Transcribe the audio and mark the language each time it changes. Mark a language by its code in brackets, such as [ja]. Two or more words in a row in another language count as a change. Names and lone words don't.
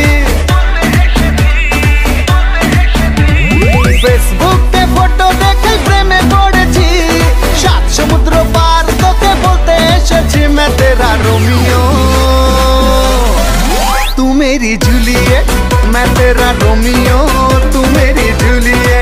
[bn] ফেসবুকে ফটো দেখে প্রেমে পড়েছি, সাত সমুদ্র পার তোকে বলতে এসেছি। [hi] मैं तेरा रोमियो तू मेरी जूलियट, मैं तेरा रोमियो तू मेरी जूलियट।